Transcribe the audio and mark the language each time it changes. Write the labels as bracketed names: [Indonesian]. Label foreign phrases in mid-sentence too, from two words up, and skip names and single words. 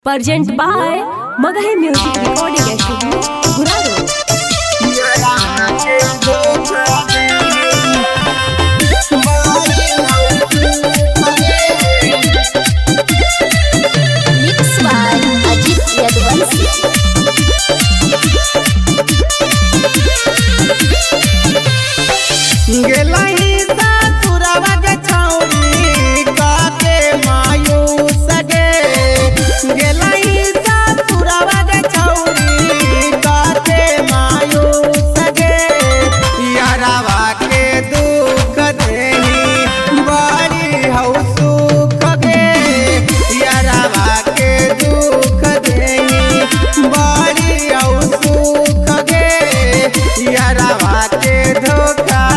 [English] Present by Magahi Music Recording Studio, Guraro. Mix by Ajit Yadwansi. [Magahi] गेलही ससुरवा के छौरी काके मायूस गे गेलही ससुरवा के छौरी काके मायूस गे यारवा के दुख देही बड़ी हौ सुख गे यारवा के दुख देही बड़ी हौ सुख गे यारवा के धोखा